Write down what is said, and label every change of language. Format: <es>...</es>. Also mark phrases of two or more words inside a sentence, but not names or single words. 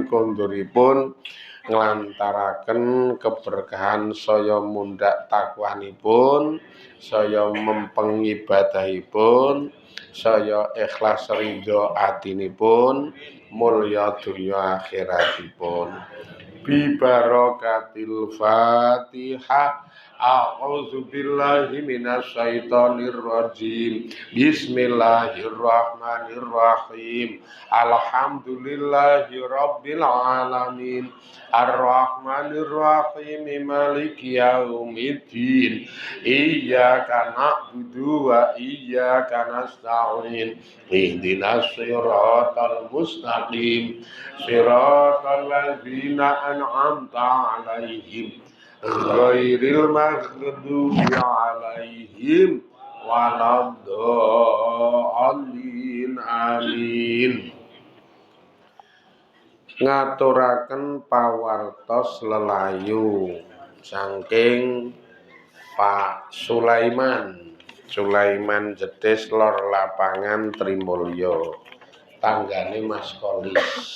<jv>Konduripun nglantaraken keberkahan saya mundhak takwanipun, saya mempeng ibadahipun, saya ikhlas ridho atinipun, mulya dunya akhiratipun.</jv> <ar>ببركة الفاتحة. أعوذ بالله من الشيطان الرجيم. بسم الله الرحمن الرحيم. الحمد لله رب العالمين. الرحمن الرحيم. مالك يوم الدين. إياك نعبد وإياك نستعين. اهدنا الصراط المستقيم. صراط الذين أنعمت عليهم غير المغضوب عليهم ولا الضالين. Amin.</ar> <jv>Ngaturaken pawartos lelayu saking Pak Sulaiman Jedes Lor Lapangan Trimulya, tanggane Mas Kolis.</jv>